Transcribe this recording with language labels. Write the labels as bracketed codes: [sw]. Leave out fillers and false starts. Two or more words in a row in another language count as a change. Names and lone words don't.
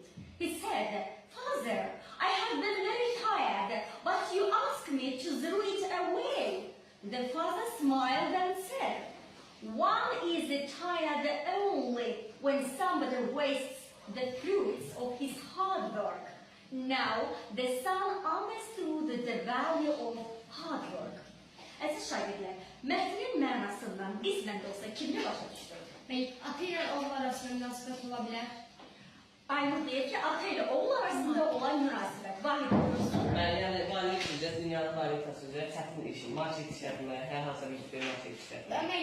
[en] He said, "Father, I have been very tired, but you asked me to throw it away." The father smiled and said, "One is tired only when somebody wastes the fruits of his hard work." Now the son understood the value of hard work. [az] Əziz şagirdlər, mətnin mənasından qismən də olsa kimlə başa düşdük? Ata ilə oğul arasında münasibət ola bilər. Aynur deyir ki, ata ilə oğul arasında olan münasibət. Vahid buyursun. Yəni, valilik üzrə, dünyanın valikası üzrə çətin işi, market işlətmə, hər hansı bir market işlətmə.